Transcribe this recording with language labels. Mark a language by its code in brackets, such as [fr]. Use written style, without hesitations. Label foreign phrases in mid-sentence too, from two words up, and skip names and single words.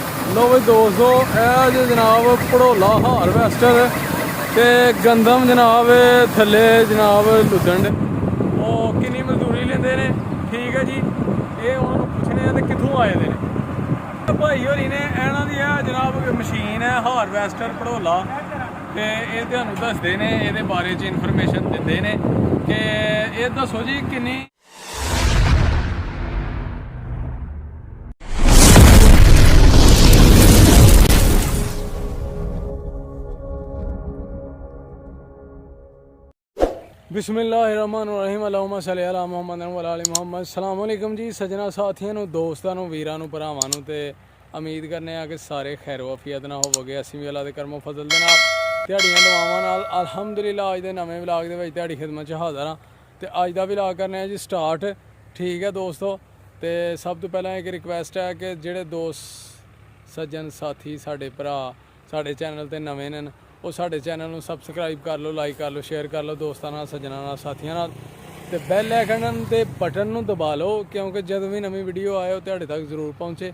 [pa] لو بئی دوستو جو جناب بھڑولا ہارویسٹر تے گندم جناب تھلے جناب لدن او کنی مزدوری لیندے نے. ٹھیک ہے جی، یہ انہوں نے پچھنے تے کتھوں آئے دے نے بھائی ہوری نے. انہاں دی جناب مشین ہے ہارویسٹر بھڑولا تے یہ تہانوں دسدے نے، ایہدے بارے چ انفارمیشن دیندے نے کہ یہ دسو جی کنی [ar] بسم اللہ الرحمن الرحیم اللہم صل علی محمد و علی آل محمد. السلام علیکم [pa] جی سجناں ساتھیاں نوں، دوستاں نوں، ویراں نوں، بھراواں نوں تے امید کرنے آں کہ سارے خیر وعافیت نال ہووو گے. اسیں بھی اللہ دے کرم و فضل دے نال دیہاڑیاں دعاواں نال الحمدللہ اج دے نویں ولاگ دے وچ دیہاڑی خدمت چ حاضر ہاں تے اج دا ولاگ کرنے آں جی سٹارٹ. ٹھیک ہے دوستو، تے سب توں پہلاں اک ریکویسٹ ہے کہ جیہڑے دوست سجن ساتھی ساڈے بھرا ساڈے چینل تے نویں نیں او ساڈے چینل نوں سبسکرائب کر لو، لائک کر لو، شیئر کر لو دوستاں نال، سجناں نال، ساتھیاں نال تے [en] bell icon [pa] تے بٹن نوں دبا لو کیونکہ جدوں وی نویں ویڈیو آئے او تہاڈے تک ضرور پہنچے.